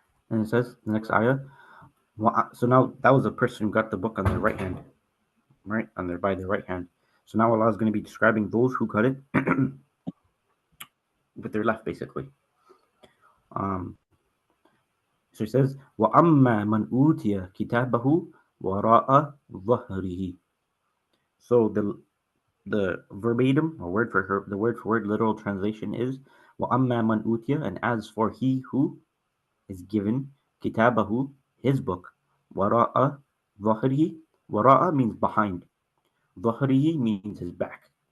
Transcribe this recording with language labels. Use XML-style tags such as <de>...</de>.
<en>And it says, the next ayah, so now that was a person who got the book on their right hand, right? By their right hand. So now Allah is going to be describing those who got it with their left, basically. Um, so he says,</en> <ar>وَأَمَّا مَنْ أُوتِيَ كِتَابَهُ وَرَاءَ ظَهْرِهِ.</ar> <en>So the verbatim or the word for word literal translation is</en> <ar>وَأَمَّا مَنْ أُوتِيَ,</ar> <en>and as for he who is given kitabahu, his book, wara'a dhahrihi. Wara'a means behind. Dhahrihi means his back.</en>